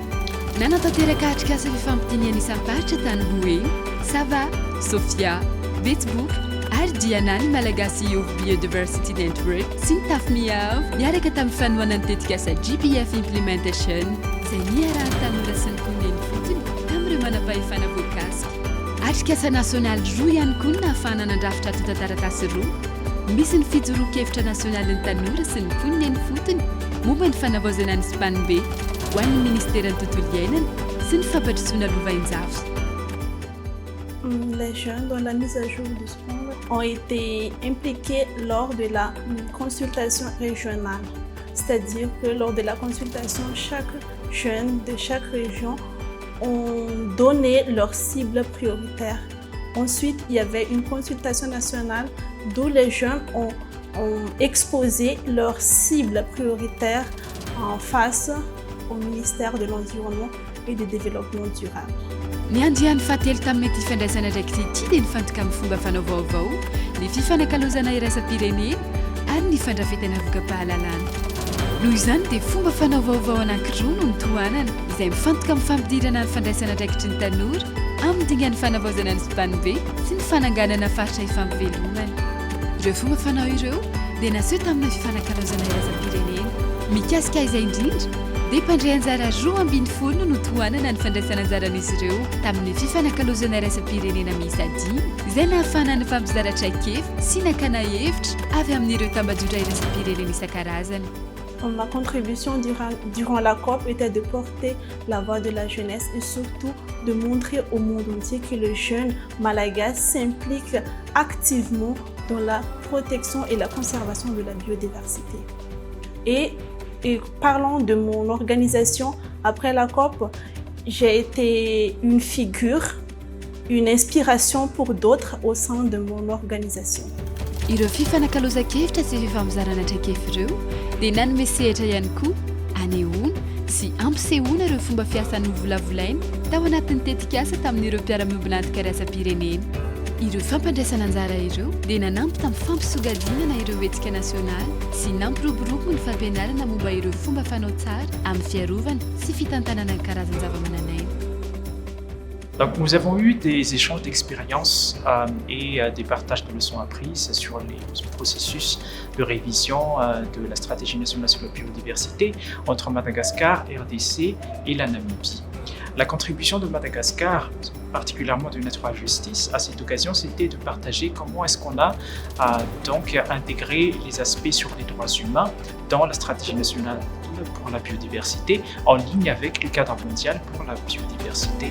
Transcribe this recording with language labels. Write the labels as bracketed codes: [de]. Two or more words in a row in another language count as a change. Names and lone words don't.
[mg] Nanatanteraka atrikasa fifampitiniana isam-paritra tany Boe, Sava, Sofia, Betsbook ary Diana ny Malagasy of Biodiversity Network sy ny Tafoniavo niaraka tamin'ny fanohanany tetikasa GBF Implementation izay niarahany tanora sy ny poniny fotony tamin'ireo manam-pahefana voakasika. Atrikasa nasionaly roa ihany koa no nahafahana nandrafitra ato tantaratasy roa. Misy ny fijoroan-kevitra nasionaly ny tanora sy ny poniny fotony momba ny fanavaozana ny Spanbe ho an'ny ministère ny tontolo iainana sy ny fampandrosoana lova-injavy. [fr] Les jeunes dans la mise à jour du sport ont été impliqués lors de la consultation régionale. C'est-à-dire que lors de la consultation, chaque jeune de chaque région ont donné leur cible prioritaire. Ensuite, il y avait une consultation nationale d'où les jeunes ont exposé leur cible prioritaire en face au ministère de l'Environnement et du Développement durable. [mg] Ny andiany fahatelo tamin'ny mety fifandraisana ndraiky ty dia nifantoka amin'ny fomba fanaovaovao ny fifanakalozana iraisam-pirenena ary ny fandrafetana avokam-pahalalana. Noho izany dia fomba fanaovaovao anankiroa no nitohanana izay mifantoka amin'ny fampidirana ny fandraisana ndraikitry ny tanora amin'ny dingan'ny fanavaozana ny Sipanibe sy ny fananganana faritra ifampivelomana. Ireo fomba fanao ireo dia naseho tamin'ny fifanakalozana iraisam-pirenena. Mikasika izay indrindra dia mpandray anjara 12 no tohanana ny fandraisana anjaran'izy ireo tamin'ny fifanakalozana iraisam-pirenena miisa 5 izay nahafahana ny fampizaratra kefy sy nakana hevitra avy amin'ireo tambajotra iraisam-pirenena isan-karazany. [fr] Ma contribution durant la COP était de porter la voix de la jeunesse et surtout de montrer au monde entier que le jeune malagasy s'implique activement dans la protection et la conservation de la biodiversité. Et parlant de mon organisation, après la COP, j'ai été une figure, une inspiration pour d'autres au sein de mon organisation. [mg] Ireo fifanakalozan-kevitra sy fifamizarana traikefa ireo dia nanome sehatra ihany koa anehoana sy ampisehoana ireo fomba fiasan'ny volavolaina tao anatin'ny tetikasa tamin'ireo mpiara-miombina antoka iraisam-pirenena. Ireo fampandraisana anjara ireo dia nanampy tamin'ny fampisogadinana ireo hetsika nasionaly sy nampiroborobo ny fampianarana momba ireo fomba fanao tsara amin'ny fiarovana sy fitantanana ny karazany zava-mananaina. [fr] Donc, nous avons eu des échanges d'expériences et des partages de leçons apprises sur les processus de révision de la stratégie nationale sur la biodiversité entre Madagascar, RDC et la Namibie. La contribution de Madagascar, particulièrement de Natura Justice, à cette occasion, c'était de partager comment est-ce qu'on a donc intégré les aspects sur les droits humains dans la stratégie nationale pour la biodiversité en ligne avec le cadre mondial pour la biodiversité.